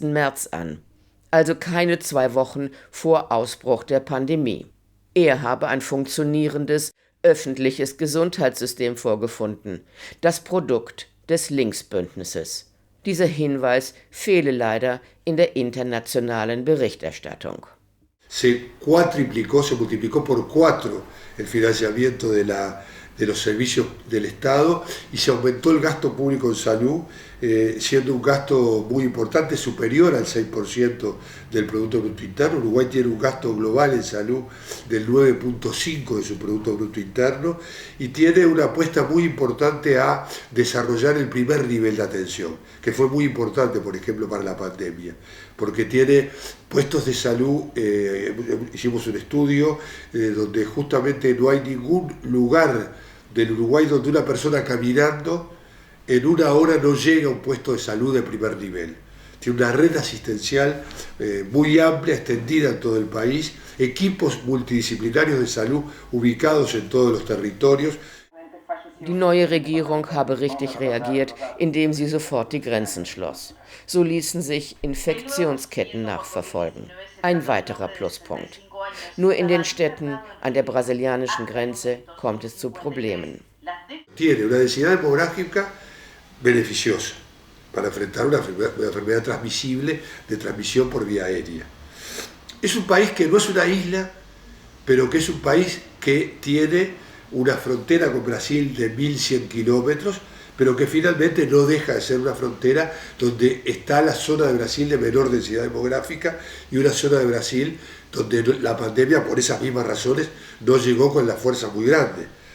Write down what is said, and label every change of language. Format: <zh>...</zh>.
<de>März an, also keine 2 Wochen vor Ausbruch der Pandemie. Er habe ein funktionierendes öffentliches Gesundheitssystem vorgefunden, das Produkt des Linksbündnisses. Dieser Hinweis fehle leider in der internationalen Berichterstattung.</de> <es>Se multiplicó por 4 el financiamiento de los servicios del Estado y se aumentó el gasto público en salud, siendo un gasto muy importante, superior al 6% del Producto Bruto Interno. Uruguay tiene un gasto global en salud del 9.5% de su Producto Bruto Interno y tiene una apuesta muy importante a desarrollar el primer nivel de atención, que fue muy importante, por ejemplo, para la pandemia, porque tiene puestos de salud. Hicimos un estudio donde justamente no hay ningún lugar del Uruguay donde una persona caminando en 1 hora no llega a un puesto de salud de primer nivel. Tiene una red asistencial muy amplia, extendida en todo el país, equipos multidisciplinarios de salud ubicados en todos los territorios.</es> <de>Die neue Regierung habe richtig reagiert, indem sie sofort die Grenzen schloss. So ließen sich Infektionsketten nachverfolgen. Ein weiterer Pluspunkt. Nur in den Städten an der brasilianischen Grenze kommt es zu Problemen.</de> <es>Tiene una densidad demográfica beneficiosa para enfrentar una enfermedad transmisible de transmisión por vía aérea. Es un país que no es una isla, pero que es un país que tiene una frontera con Brasil de 1.100 kilómetros, pero que finalmente no deja de ser una frontera donde está la zona de Brasil de menor densidad demográfica y una zona de Brasil donde la pandemia, por esas mismas razones, no llegó con la fuerza muy grande.</es>